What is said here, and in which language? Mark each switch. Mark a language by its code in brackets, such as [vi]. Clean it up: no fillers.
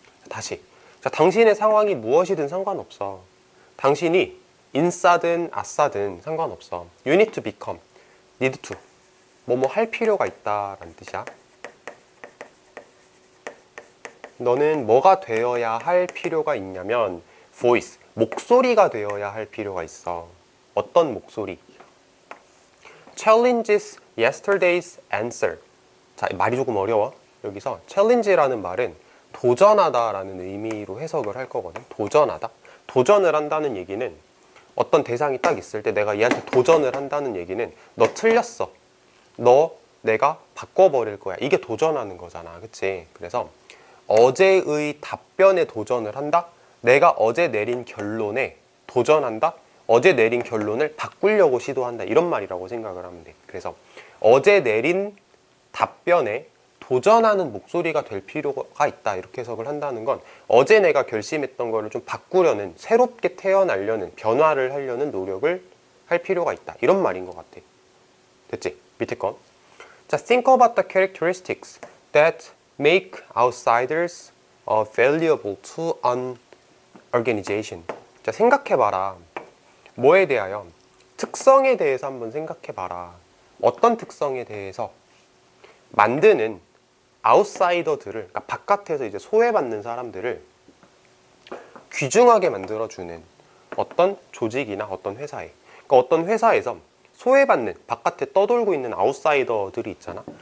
[ko] 다시, 자, 당신의 상황이 무엇이든 상관없어. 당신이 인싸든 아싸든 상관없어. [en] You need to become, need to, [ko] 뭐뭐 할 필요가 있다 라는 뜻이야. 너는 뭐가 되어야 할 필요가 있냐면 voice, 목소리가 되어야 할 필요가 있어. 어떤 목소리? [en] challenges yesterday's answer. [ko] 자, 말이 조금 어려워. 여기서 challenge라는 말은 도전하다라는 의미로 해석을 할 거거든. 도전하다. 도전을 한다는 얘기는 어떤 대상이 딱 있을 때 내가 얘한테 도전을 한다는 얘기는 너 틀렸어. 너 내가 바꿔버릴 거야. 이게 도전하는 거잖아. 그치? 그래서 어제의 답변에 도전을 한다? 내가 어제 내린 결론에 도전한다? 어제 내린 결론을 바꾸려고 시도한다. 이런 말이라고 생각을 하면 돼. 그래서 어제 내린 답변에 도전하는 목소리가 될 필요가 있다. 이렇게 해석을 한다는 건 어제 내가 결심했던 거를 좀 바꾸려는, 새롭게 태어나려는, 변화를 하려는 노력을 할 필요가 있다. 이런 말인 것 같아. 됐지? 밑에 건. [en] 자, think about the characteristics that make outsiders valuable to an organization. [ko] 자, 생각해봐라. 뭐에 대하여? 특성에 대해서 한번 생각해봐라. 어떤 특성에 대해서? 만드는 아웃사이더들을, 그러니까 바깥에서 이제 소외받는 사람들을 귀중하게 만들어주는 어떤 조직이나 어떤 회사에, 그러니까 어떤 회사에서 소외받는, 바깥에 떠돌고 있는 아웃사이더들이 있잖아.